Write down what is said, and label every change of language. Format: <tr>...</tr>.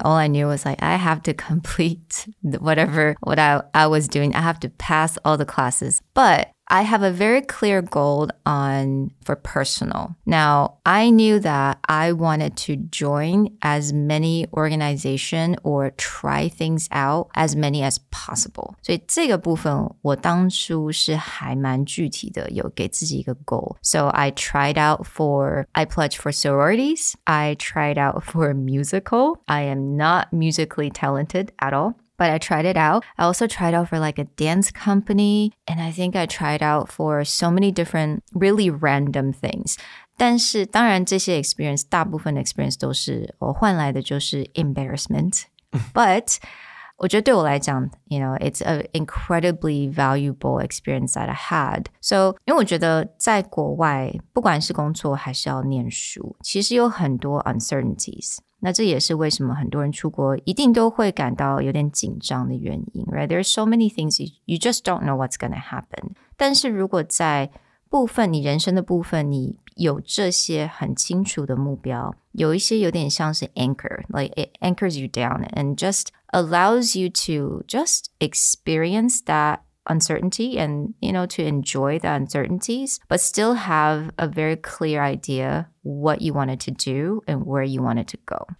<en>All I knew was like, I have to complete what I was doing. I have to pass all the classes. But I have a very clear goal for personal. Now, I knew that I wanted to join as many organizations or try things out as many as possible.</en> <zh>所以这个部分我当初是还蛮具体的，有给自己一个 goal.</zh> <en>So I pledged for sororities. I tried out for a musical. I am not musically talented at all. but I tried it out. I also tried out for like a dance company, and I think I tried out for so many different really random things.</en> <zh>但是当然这些 experience 大部分的 experience 都是我换来的就是 embarrassment.</zh> <en>But</en> <zh>我觉得对我来讲</zh> <en>it's an incredibly valuable experience that I had.</en> <zh>So 因为我觉得在国外不管是工作还是要念书，其实有很多 uncertainties. 那这也是为什么很多人出国一定都会感到有点紧张的原因 right?</zh> <en>There are so many things you just don't know what's going to happen.</en> <zh>但是如果在部分你人生的部分你有这些很清楚的目标，有一些有点像是</zh> <en>anchor, like it anchors you down and just allows you to just experience that uncertainty and, to enjoy the uncertainties, but still have a very clear idea what you wanted to do and where you wanted to go.</en>